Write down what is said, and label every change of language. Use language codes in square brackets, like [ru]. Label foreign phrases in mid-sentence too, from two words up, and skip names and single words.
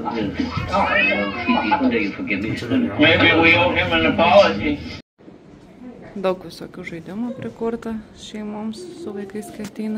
[en] There's a few people that you forgive me. Maybe we owe him an apology. [lt] Daug visokių žaidimų prikurta šeimoms su vaikais, kai ateina.